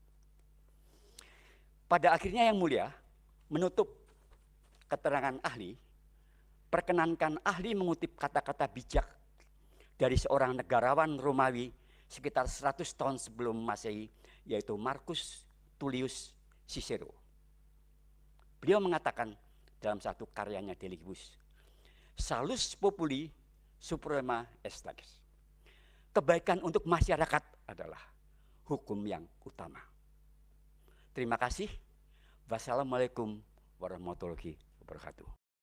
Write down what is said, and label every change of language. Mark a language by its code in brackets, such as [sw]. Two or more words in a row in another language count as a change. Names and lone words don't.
[id] Pada akhirnya yang mulia, menutup keterangan ahli, perkenankan ahli mengutip kata-kata bijak dari seorang negarawan Romawi sekitar 100 tahun sebelum Masehi, yaitu Marcus Tullius Cicero. Beliau mengatakan dalam satu karyanya De Legibus, [la] salus populi suprema est leges. [id] Kebaikan untuk masyarakat adalah hukum yang utama. Terima kasih. [ar] والسلام عليكم ورحمة الله وبركاته.